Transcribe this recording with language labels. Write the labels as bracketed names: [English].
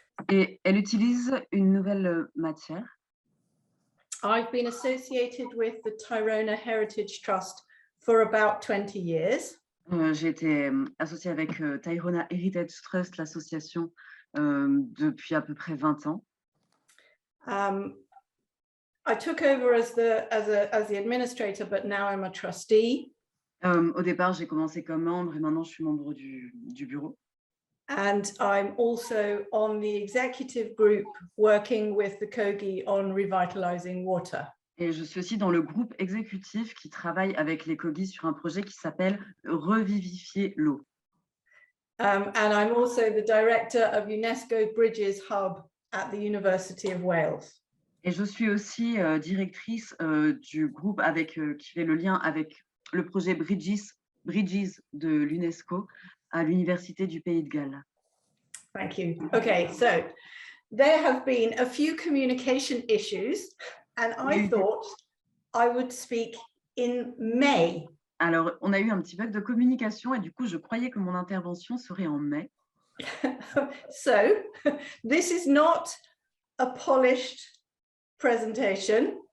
[French] Et elle utilise une nouvelle matière. [English] I've been associated with the Tyrone Heritage Trust for about 20 years. [French] J'ai été associée avec Tyrone Heritage Trust, l'association, depuis à peu près 20 ans. [English] I took over as the administrator, but now I'm a trustee. [French] Au départ, j'ai commencé comme membre et maintenant je suis membre du bureau. [English] And I'm also on the executive group working with the Kogi on revitalizing water. [French] Et je suis aussi dans le groupe exécutif qui travaille avec les Kogi sur un projet qui s'appelle Revivifier l'eau. [English] And I'm also the director of UNESCO Bridges Hub at the University of Wales. [French] Et je suis aussi directrice du groupe qui fait le lien avec le projet Bridges de l'UNESCO à l'Université du Pays de Galles. [English] Thank you. Okay, so there have been a few communication issues, and I thought I would speak in May. [French] Alors, on a eu un petit bug de communication et du coup, je croyais que mon intervention serait en mai. [English] So, this is not a polished presentation.